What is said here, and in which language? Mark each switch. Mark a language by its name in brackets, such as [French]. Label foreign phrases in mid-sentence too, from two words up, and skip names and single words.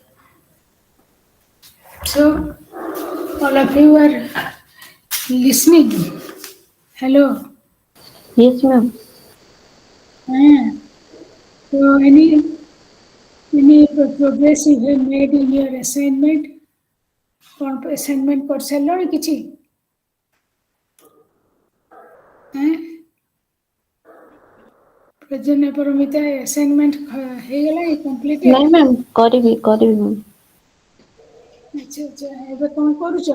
[English] So, all of you are listening. Hello. Yes, ma'am. Ah, so, any progress you have made in your assignment? [Odia] କ'ଣ assignment କରିସାରିଲଣି କିଛି? ପ୍ରଜନ୍ୟ ପରମିତା assignment ହେଇଗଲାଣି କମ୍ପ୍ଲିଟେଡ୍? ନାଇଁ ମ୍ୟାମ୍ କରିବି ମ୍ୟାମ୍। ଆଚ୍ଛା ଆଚ୍ଛା, ଏବେ କ'ଣ କରୁଛ?